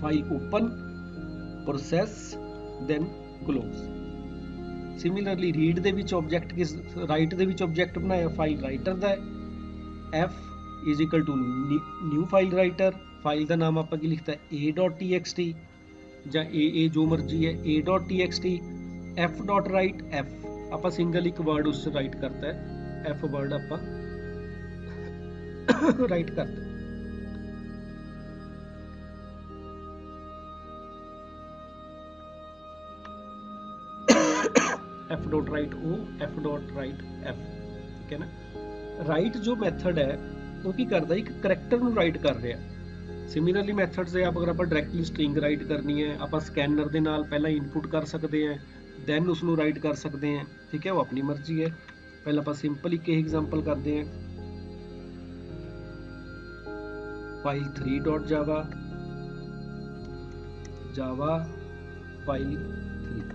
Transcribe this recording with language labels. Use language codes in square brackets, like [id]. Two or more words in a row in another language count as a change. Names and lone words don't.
[en] File open process then close. similarly read [pa] ਦੇ ਵਿੱਚ ਆਬਜੈਕਟ ਕਿਸ, ਰਾਈਟ ਦੇ ਵਿੱਚ ਆਬਜੈਕਟ ਬਣਾਇਆ [en] file writer [pa] ਦਾ ਹੈ। f [en] is equal to new file writer, [pa] ਫਾਈਲ ਦਾ ਨਾਮ ਆਪਾਂ ਕੀ ਲਿਖਤਾ a.txt ਜਾਂ a ਜੋ ਮਰਜੀ ਹੈ a.txt, f.write f ਆਪਾਂ ਸਿੰਗਲ ਇੱਕ ਵਰਡ ਉਸ 'ਚ ਰਾਈਟ ਕਰਤਾ ਹੈ, f ਵਰਡ ਆਪਾਂ ਰਾਈਟ ਕਰਤਾ। f.write o, f.write f, ਠੀਕ ਹੈ ਨਾ। ਰਾਈਟ ਜੋ ਮੈਥਡ ਹੈ ਉਹ ਕੀ ਕਰਦਾ ਇੱਕ ਕਰੈਕਟਰ ਨੂੰ ਰਾਈਟ ਕਰ ਰਿਹਾ। [en] similarly methods [pa] ਹੈ ਅਗਰ ਆਪਾਂ [en] directly string write [pa] ਕਰਨੀ ਹੈ ਆਪਾਂ ਸਕੈਨਰ ਦੇ ਨਾਲ ਪਹਿਲਾਂ ਇਨਪੁਟ ਕਰ ਸਕਦੇ ਹਾਂ ਦੈਨ ਉਸਨੂੰ ਰਾਈਟ ਕਰ ਸਕਦੇ ਹਾਂ, ਠੀਕ ਹੈ, ਉਹ ਆਪਣੀ ਮਰਜ਼ੀ ਹੈ। ਪਹਿਲਾਂ ਆਪਾਂ ਸਿੰਪਲ ਇੱਕ ਐਗਜ਼ਾਮਪਲ ਕਰਦੇ ਹਾਂ, ਫਾਈਲ 3.java ਜਾਵਾ ਫਾਈਲ 3।